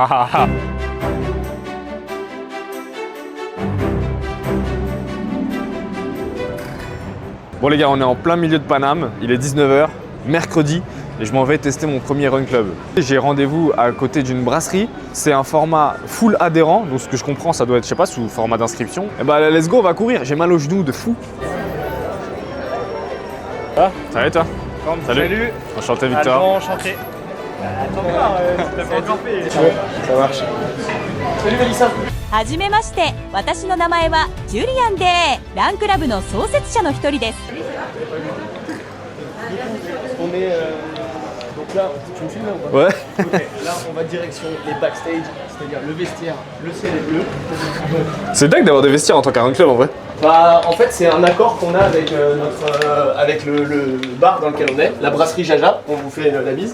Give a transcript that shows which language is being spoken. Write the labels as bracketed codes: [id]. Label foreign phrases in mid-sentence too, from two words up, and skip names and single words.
[fr] Bon les gars, on est en plein milieu de Paname, il est 19h, mercredi, et je m'en vais tester mon premier [en] run club. [fr] J'ai rendez-vous à côté d'une brasserie, c'est un format full adhérent, donc ce que je comprends ça doit être, je sais pas, sous format d'inscription. Et bah [en] let's go, [fr] on va courir, j'ai mal aux genoux de fou. Ah, ça va et toi? Salut. Enchanté Victor. Enchanté. ça marche. Salut Mélissa. [ja] はじめまして、私の名前はジュリアンで、ランクラブの創設者の一人です。 [fr] On est donc là, tu me filmes là ou pas? Ouais. Ok, là on va direction les backstage, c'est-à-dire le vestiaire, le ciel est bleu. C'est dingue d'avoir des vestiaires en tant qu'un [en] run club [fr] en vrai. Bah en fait c'est un accord qu'on a avec avec le bar dans lequel on est, la brasserie Jaja, on vous fait la bise.